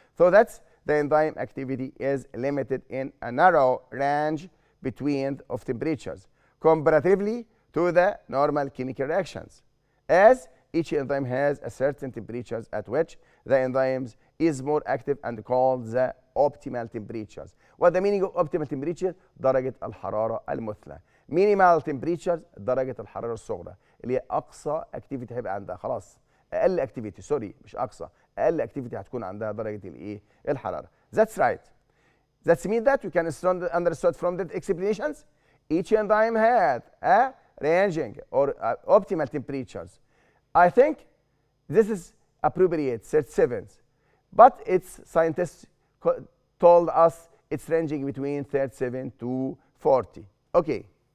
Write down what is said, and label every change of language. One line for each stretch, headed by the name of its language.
English: So that's the enzyme activity is limited in a narrow range between of temperatures comparatively to the normal chemical reactions, as each enzyme has a certain temperatures at which the enzymes is more active and called the optimal temperatures. What the meaning of optimal temperature؟
Arabic: درجة الحرارة المثلى.
English: Minimal temperatures
Arabic: درجة الحرارة الصغرى اللي هي أقصى activity هيبقى عندها، خلاص أقل activity، سوري مش أقصى، أقل activity هتكون عندها درجة الإيه؟ الحرارة.
English: That's right. That means that we can understand from the explanations each enzyme had a ranging or optimal temperatures. I think this is appropriate, 37, but its scientists told us it's ranging between 37 to 40. Okay.